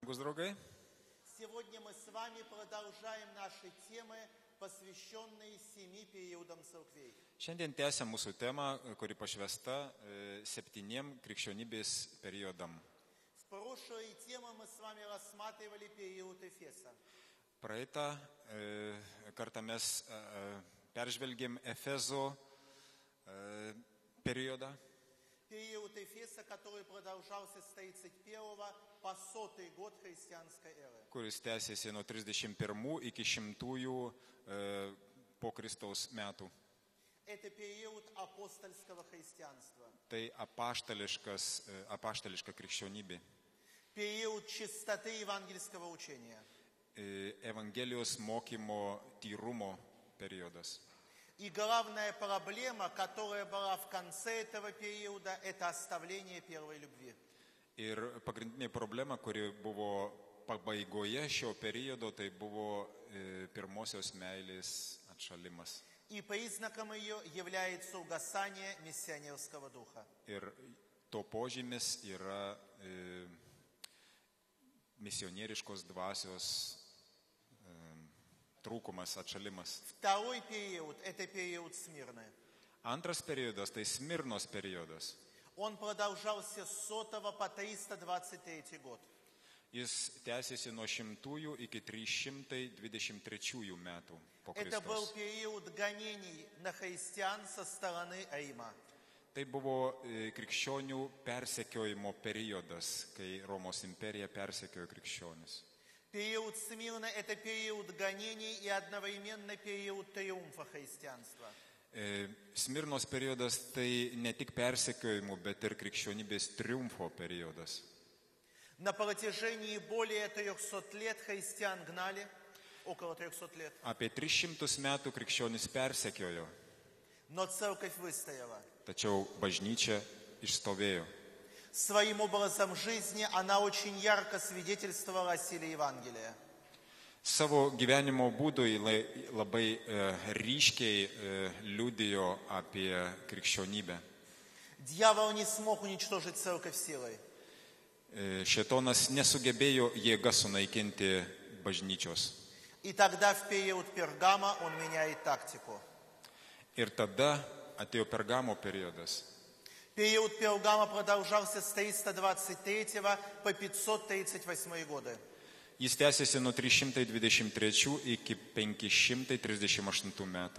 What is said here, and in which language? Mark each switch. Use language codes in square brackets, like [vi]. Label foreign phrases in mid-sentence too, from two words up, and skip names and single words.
[lt] Brangus draugai, [ru] Сегодня мы с вами продолжаем наши темы, посвященные 7 периодам церквей. [lt] šiandien tęsiam mūsų temą, kuri pašvęsta 7 krikščionybės periodam. [ru] В прошлой теме мы с вами рассматривали период Эфеса. [lt] Praeitą kartą mes peržvelgėm Efezo periodą, [ru] Период Эфеса, который продолжался с 31 по 100 год христианской эры. [lt] kuris tęsėsi nuo 31 iki 100 po Kristaus metų. [ru] Это период апостольского христианства. [lt] Tai apaštališka krikščionybė. [ru] Период чистоты евангельского учения. [lt] Evangelijos mokymo tyrumo periodas. [ru] И главная проблема, которая была в конце этого периода, это оставление первой любви. [lt] Ir pagrindinė problema, kuri buvo pabaigoje šio periodo, tai buvo pirmosios meilės atšalimas. [ru] И признаком ее является угасание миссионерского духа. [lt] Ir to požymis yra misionieriškos dvasios trūkumas, atšalimas. [ru] Второй период – это период Смирны. [lt] Antras periodas tai Smirnos periodas. [ru] Он продолжался с 100 по 323 год. [lt] Jis tęsėsi nuo 100 iki 323 metų po [ru] Это был [lt] Kristaus. [ru] период гонений на христиан со стороны Рима. [lt] Tai buvo krikščionių persekiojimo periodas, kai Romos imperija persekiojo krikščionis. [ru] Период Смирны – это период гонений и одновременно период триумфа христианства. [lt] Smirnos periodas tai ne tik persekiojimų, bet ir krikščionybės triumfo periodas. [ru] На протяжении более 300 лет христиан гнали, около 300 лет, [lt] Apie 300 metų krikščionis persekiojo, [ru] но церковь выстояла. [lt] tačiau bažnyčia išstovėjo. [ru] Своим образом жизни она очень ярко свидетельствовала о силе Евангелия. [lt] Savo gyvenimo būdų labai ryškiai liudijo apie krikščionybę. [ru] Дьявол не смог уничтожить церковь силой. [lt] Šėtonas nesugebėjo jėga sunaikinti bažnyčios. [ru] И тогда в период Пергама он меняет тактику. [lt] Ir tada atėjo Pergamo periodas. [ru] Период Пергама продолжался с 323 по 538 годы. [lt] Jis tęsėsi nuo 323 iki 538 metų.